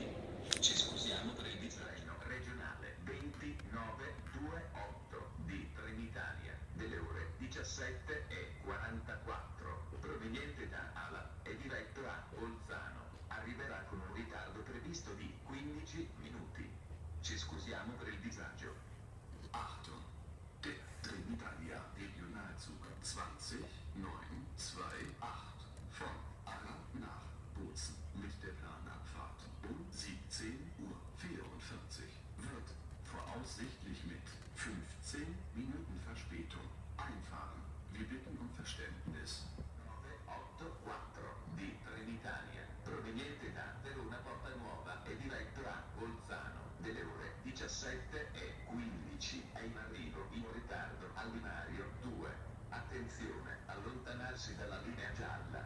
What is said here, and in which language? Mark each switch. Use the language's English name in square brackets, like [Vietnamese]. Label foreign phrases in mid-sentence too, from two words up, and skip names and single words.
[Italian] Ci scusiamo per il disagio. Regionale 2928 di Trenitalia delle ore 17:44, proveniente da Ala e diretto a Bolzano. Arriverà con un ritardo previsto di 15 minuti. Ci scusiamo per il disagio. [German] Achtung, der Trenitalia Regionalzug 20928 von Alla nach Bozen mit der Planabfahrt um 17:44 wird voraussichtlich mit 15 Minuten Verspätung einfahren. Wir bitten um Verständnis. [Italian] 984 di Trenitalia, proveniente da Verona Porta Nuova e diretto a Bolzano, delle ore 17:15, è in arrivo in ritardo al binario 2. Attenzione, allontanarsi dalla linea gialla.